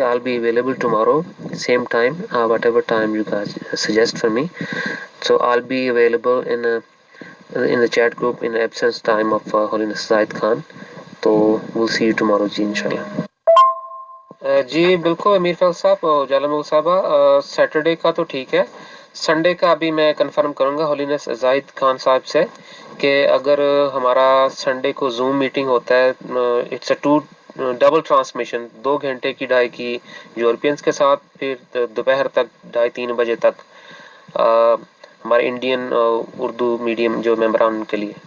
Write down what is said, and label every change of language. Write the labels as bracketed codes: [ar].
[en] I be available tomorrow same time whatever time you guys suggest for me. So I'll be available in the chat group in absence time of Holiness Zahid Khan. تو we'll see you tomorrow جی انشاءاللہ. [ur] جی بالکل امیر فیصل صاحب اور اجالا مغل صاحبہ، Saturday کا تو ٹھیک ہے، سنڈے کا ابھی میں کنفرم کروں گا ہولینس زاہد خان صاحب سے کہ اگر ہمارا سنڈے کو زوم میٹنگ ہوتا ہے، [en] it's a double transmission, [ur] 2 گھنٹے کی 2.5 کی یورپینس کے ساتھ، پھر دوپہر تک 2:30-3 بجے تک ہمارے انڈین اردو میڈیم جو ممبران کے لیے.